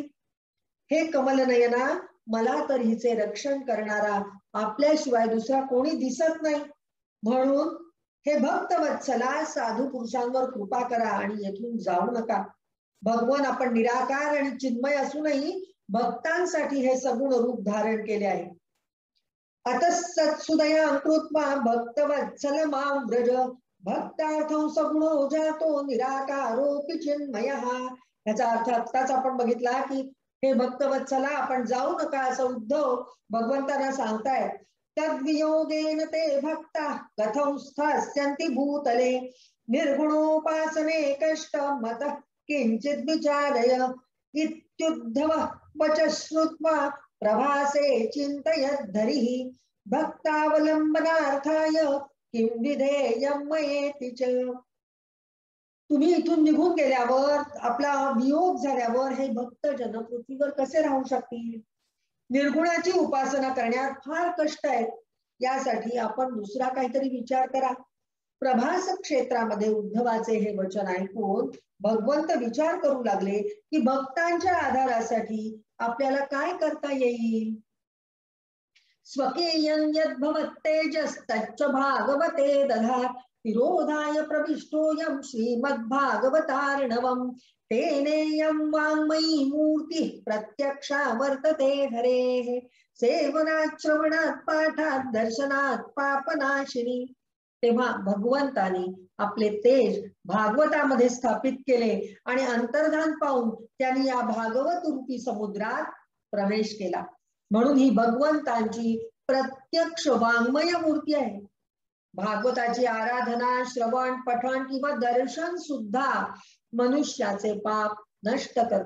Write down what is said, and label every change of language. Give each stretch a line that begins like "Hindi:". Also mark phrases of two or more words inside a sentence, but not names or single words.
Marathi: हे कमलनयना, मला तर हिचे रक्षण करणारा आपल्याशिवाय दुसरा कोणी दिसत नाही. म्हणून हे भक्तवत्सला, साधू पुरुषांवर कृपा करा आणि येथून जाऊ नका. भगवान आपण निराकार आणि चिन्मय असूनही भक्तांसाठी हे सगुण रूप धारण केले आहे.
Sanskrit: अतः सत्सुदया कृत्वा भक्तवत्सल मां व्रज भक्तार्थं सगुणो जातो निराकारोपि चिन्मयः.
Marathi: याचा अर्थ आत्ताच आपण बघितला की हे भक्तवत्सला, आपण जाऊ नका असं उद्धव भगवंतांना सांगतायत.
Sanskrit: तद्वियोगेन ते भक्ता कथं स्थास्यन्ति भूतले निर्गुणोपासने कष्ट मतः किंचित विचारय इत्युद्धव वच श्रुत्वा प्रभासे चिंतयत् धरिः भक्तावलंबनार्थाय किं विधेयं मयेति च.
Marathi: तुम्ही इथून निघून गेल्यावर, आपला वियोग झाल्यावर हे भक्त जन पृथ्वीवर कसे राहू शकतील. निर्गुणाची उपासना करण्यात फार कष्ट आहेत. यासाठी आपण दुसरा काहीतरी विचार करा. प्रभास क्षेत्रामध्ये उद्धवाचे हे वचन ऐकून भगवंत विचार करू लागले की भक्तांच्या आधारासाठी आपल्याला काय करता येईल.
Sanskrit: स्वकीयं यद्भवत्तेजस्तच्च भागवते दधात् विरोधाय प्रविष्टोऽयं श्रीमद्भागवतार्णवम् तेनेयं वाङ्मयी मूर्तिः प्रत्यक्षा वर्तते हरेः सेवनात् श्रवणात् पाठात् दर्शनात् पापनाशिनी.
Marathi: तेव्हा भगवंतानी आपले तेज भागवतामध्ये स्थापित केले आणि अंतर्धान पाहून त्यांनी या भागवत रूपी समुद्रात प्रवेश केला. म्हणून ही भगवंतांची प्रत्यक्ष वाङ्मय मूर्ती आहे. भागवताची आराधना, श्रवण, पठण किंवा दर्शन सुद्धा मनुष्याचे पाप नष्ट करते.